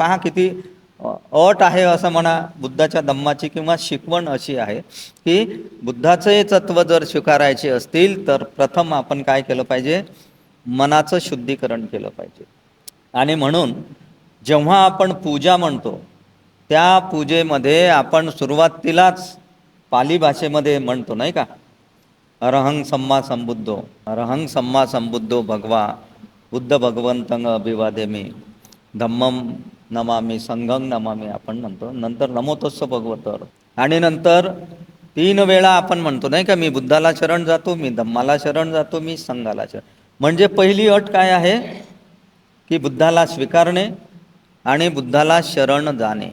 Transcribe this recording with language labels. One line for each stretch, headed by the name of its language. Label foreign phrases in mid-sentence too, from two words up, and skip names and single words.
Marathi: पहा किती अट आहे असं म्हणा बुद्धाच्या धम्माची किंवा शिकवण अशी आहे की बुद्धाचे तत्व जर स्वीकारायचे असतील तर प्रथम आपण काय केलं पाहिजे? मनाचं शुद्धीकरण केलं पाहिजे. आणि म्हणून जेव्हा आपण पूजा म्हणतो त्या पूजेमध्ये आपण सुरुवातीलाच पाली भाषेमध्ये म्हणतो नाही का,
Pali: अरहं सम्मा संबुद्धो, अरहं सम्मा संबुद्धो भगवा बुद्ध भगवंतं अभिवादेमी, धम्मं नमामि, संघं नमामि
Marathi: आपण म्हणतो. नंतर
Pali: नमोतस्स भगवतर
Marathi: आणि नंतर 3 वेळा आपण म्हणतो नाही का, मी बुद्धाला शरण जातो, मी धम्माला शरण जातो, मी संघाला शरण. म्हणजे पहिली अट काय आहे की बुद्धाला स्वीकारणे आणि बुद्धाला शरण जाणे.